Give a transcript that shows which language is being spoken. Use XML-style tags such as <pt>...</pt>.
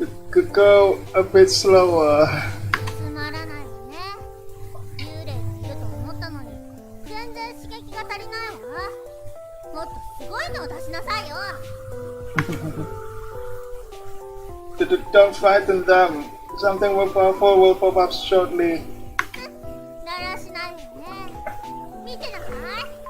<en>Could go a bit slower.</en> <ja>つまらないわね幽霊がいると思ったのに全然刺激が足りないわもっとすごいのを出しなさいよ</ja> <en>Don't frighten them. Something more powerful will pop up shortly.</en> <ja>だらしないわね見てなさい</ja>